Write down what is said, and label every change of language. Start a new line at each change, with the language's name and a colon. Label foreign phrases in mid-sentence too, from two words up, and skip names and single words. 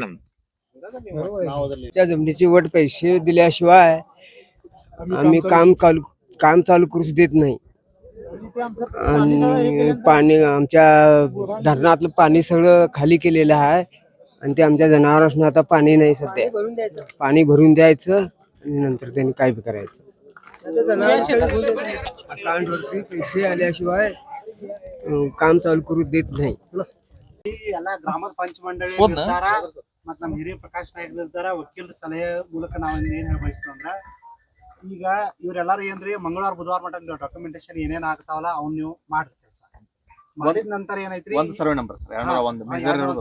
Marathi: त्या जमिनीची वट पैसे दिल्याशिवाय आम्ही काम चालू करूच देत नाही आणि पाणी आमच्या धरणातलं पाणी सगळं खाली केलेलं आहे आणि ते आमच्या जनावरांना आता पाणी नाही सध्या पाणी भरून द्यायचं आणि नंतर त्यांनी काय बी करायचं अकाउंटवरती पैसे आल्याशिवाय काम चालू करू देत नाही
Kannada: ಎಲ್ಲ ಗ್ರಾಮ ಪಂಚಮಂಡಳಿ ನಿರ್ಧಾರ ಮತ್ತ ನಮ್ಮ ಹಿರಿಯ ಪ್ರಕಾಶ್ ನಾಯಕ್ ನಿರ್ಧಾರ ವಕೀಲರ ಸಲಹೆ ಮೂಲಕ ನಾವು ಏನ್ ಹೇಳ ಬಯಸ್ತೀವಿ ಅಂದ್ರ ಈಗ ಇವ್ರೆಲ್ಲಾರು ಏನ್ರಿ ಮಂಗಳವಾರ ಬುಧವಾರ ಮಟ್ಟ ಡಾಕ್ಯುಮೆಂಟೇಶನ್ ಏನೇನ್ ಆಗ್ತಾವಲ್ಲ ಅವ್ನ ನೀವು ಮಾಡ್ರಿ ಕೆಲಸ ಮಾಡಿದ ನಂತರ ಏನೈತ್ರಿ ಒಂದು
English: survey number
Kannada: ಸರ್